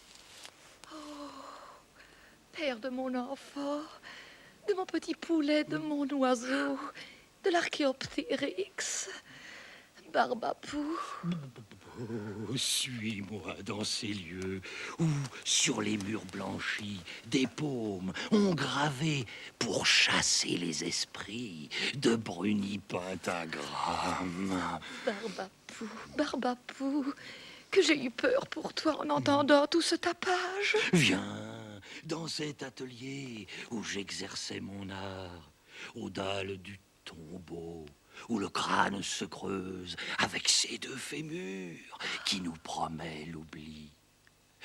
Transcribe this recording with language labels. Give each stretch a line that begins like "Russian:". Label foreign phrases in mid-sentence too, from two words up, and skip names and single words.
French: Père de mon enfant, de mon petit poulet, de mon oiseau, de l'archéoptérix, Barbapou. Oh, suis-moi dans ces lieux où, sur les murs blanchis, des paumes ont gravé pour chasser les esprits de brunis pentagrammes. Barbapou, Barbapou, que j'ai eu peur pour toi en entendant tout ce tapage. Viens dans cet atelier où j'exerçais mon art, aux dalles du tombeau, où le crâne se creuse avec ses 2 fémurs qui nous promet l'oubli.